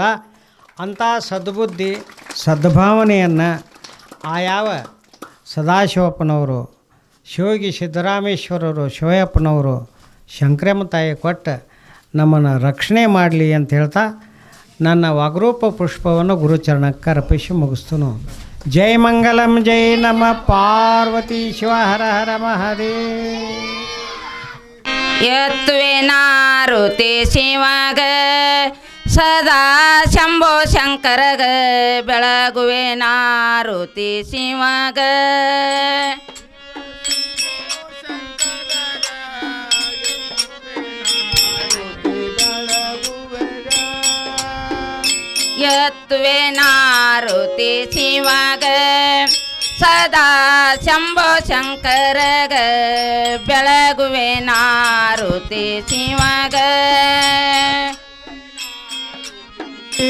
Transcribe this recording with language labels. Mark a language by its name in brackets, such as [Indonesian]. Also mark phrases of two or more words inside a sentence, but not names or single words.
[Kannada] ಅಂಥ ಸದ್ಬುದ್ಧಿ ಸದ್ಭಾವನೆಯನ್ನು ಯಾವ ಸದಾಶಿವಪ್ಪನವರು, ಶಿವಗಿ ಸಿದ್ದರಾಮೇಶ್ವರರು, ಶಿವಯ್ಯಪ್ಪನವರು, ಶಂಕರಮ್ಮ ತಾಯಿ ಕೊಟ್ಟು ನಮ್ಮನ್ನು ರಕ್ಷಣೆ ಮಾಡಲಿ ಅಂತ ಹೇಳ್ತಾ ನನ್ನ ವಾಗ್ರೂಪ ಪುಷ್ಪವನ್ನು ಗುರುಚರಣಕ್ಕೆ ಅರ್ಪಿಸಿ ಮುಗಿಸ್ತನು. ಜೈ ಮಂಗಲಂ, ಜೈ ನಮ ಪಾರ್ವತಿ ಶಿವ, ಹರ ಹರ ಮಹಾದೇವ. ಯತ್ವೇನಾರುತಿ ಶಿವಗ ಸದಾ ಶಂಭೋ ಶಂಕರಗ ಬೆಳಗುವೇನಾರುತಿ ಶಿವಗ. ಯತ್ವೇನಾರುತಿ ಶಿವಗ ಸದಾ ಶಂಭೋ ಶಂಕರಗ ಬೆಳಗುವೇನಾರುತಿ ಶಿವಗ.